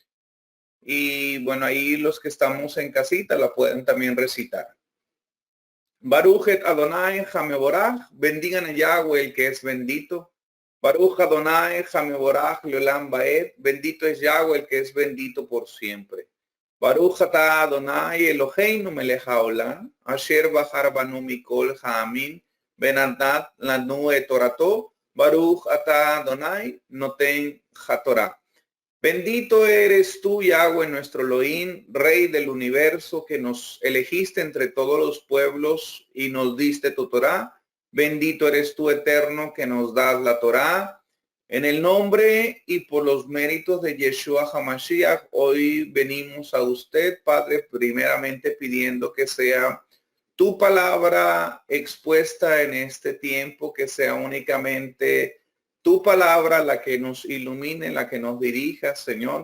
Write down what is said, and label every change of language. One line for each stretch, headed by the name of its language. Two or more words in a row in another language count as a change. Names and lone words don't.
Spanish: Y bueno, ahí los que estamos en casita la pueden también recitar.
Hebrew: ברכו את אדוני המבורך,
Spanish: bendigan a Yahweh el que es bendito.
Hebrew: ברוך אדוני המבורך לעולם ועד,
Spanish: bendito es Yahweh el que es bendito por siempre.
Hebrew: ברוך אתה אדוני אלוהינו מלך העולם אשר בחר בנו מכל העמים ונתן לנו את תורתו ברוך אתה אדוני נותן התורה.
Spanish: Bendito eres tú, Yahweh, nuestro Elohim, Rey del universo, que nos elegiste entre todos los pueblos y nos diste tu Torá. Bendito eres tú, Eterno, que nos das la Torá. En el nombre y por los méritos de Yeshua HaMashiach, hoy venimos a usted, Padre, primeramente pidiendo que sea tu palabra expuesta en este tiempo, que sea únicamente tu palabra la que nos ilumine, la que nos dirija, Señor.